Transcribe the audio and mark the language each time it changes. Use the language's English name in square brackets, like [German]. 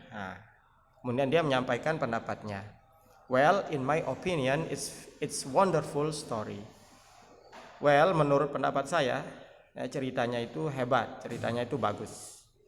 [Indonesian] Nah, kemudian dia menyampaikan pendapatnya. [English] Well, in my opinion, it's wonderful story. [Indonesian] Well, menurut pendapat saya, ceritanya itu hebat, ceritanya itu bagus.